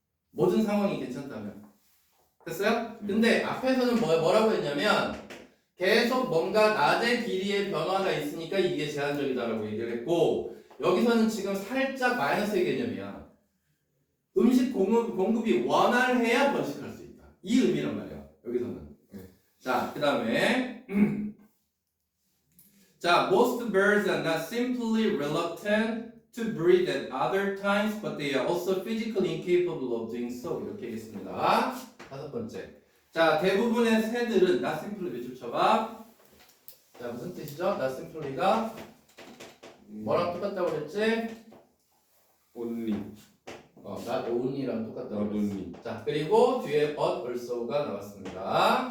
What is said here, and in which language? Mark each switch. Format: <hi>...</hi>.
<ko>모든 상황이 괜찮다면. 됐어요? 근데 앞에서는 뭐라고 했냐면 계속 뭔가 낮의 길이의 변화가 있으니까 이게 제한적이다라고 얘기를 했고, 여기서는 지금 살짝 마이너스의 개념이야. 음식 공급이 원활해야 번식할 수 있다. 이 의미란 말이야. 여기서는. 자, 그 다음에 자,</ko> <en>most birds are not simply reluctant to breed at other times, but they are also physically incapable of doing so.</en> <ko>이렇게 하겠습니다. 다섯 번째. 자, 대부분의 새들은</ko> <en>not simply</en> <ko>밑줄 쳐봐. 자, 무슨 뜻이죠?</ko> <en>not simply</en> <ko>가 뭐랑 똑같다고 그랬지?</ko> <en>only. not only</en> <ko>랑 똑같다고</ko> <en>not</en> <ko>그랬어.</ko> <en>only.</en> <ko>자, 그리고 뒤에</ko> <en>but also</en> <ko>가 나왔습니다.</ko>